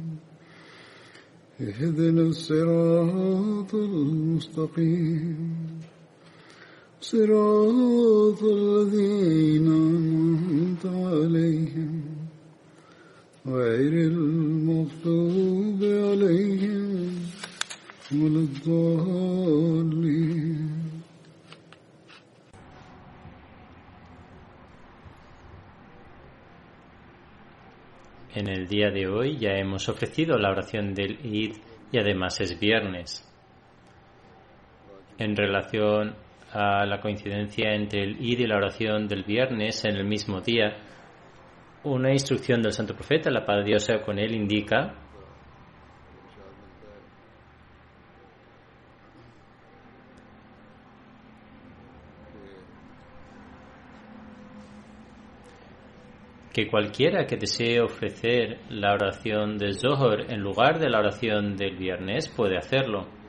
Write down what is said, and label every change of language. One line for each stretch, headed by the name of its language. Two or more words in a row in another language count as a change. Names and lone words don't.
Arabic: اهدنا الصراط المستقيم صراط الذين أنعمت عليهم غير المغضوب عليهم ولا الضالين.
Spanish: En el día de hoy ya hemos ofrecido la oración del Eid y además es viernes. En relación a la coincidencia entre el Eid y la oración del viernes en el mismo día, una instrucción del Santo Profeta, la paz de Dios sea con él, indica que cualquiera que desee ofrecer la oración de Zohar en lugar de la oración del viernes puede hacerlo.